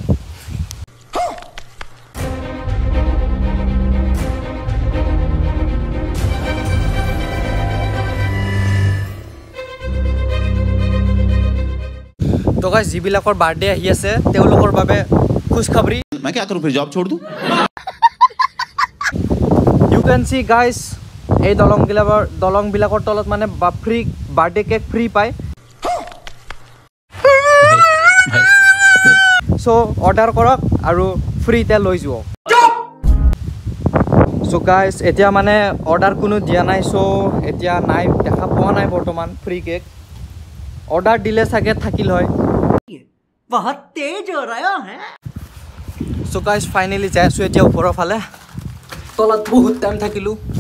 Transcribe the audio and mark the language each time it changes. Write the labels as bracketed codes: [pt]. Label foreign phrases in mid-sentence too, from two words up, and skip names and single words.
[as] তো গাইস যিবিলাকৰ বাৰ্থডে আহি আছে তেওঁলোকৰ বাবে খুশখবৰি [hi] मैं क्या करूं फिर जॉब छोड़ दूं [en] you can see guys [as] এই দলংবিলাকৰ তলত মানে [en] free birthday cake [as] ফ্ৰী পায় চ' অৰ্ডাৰ কৰক আৰু ফ্ৰীতে লৈ যাওক [en] so guys [as] এতিয়া মানে অৰ্ডাৰ কোনো দিয়া নাই চ' এতিয়া নাই দেখা পোৱা নাই বৰ্তমান [en] free cake order [as] দিলে চাগে থাকিল হয় বহুত তেজ হৈ ৰহা হে [en] so guys [as] ফাইনেলি যাই আছোঁ এতিয়া ওপৰৰ ফালে তলত বহুত টাইম থাকিলোঁ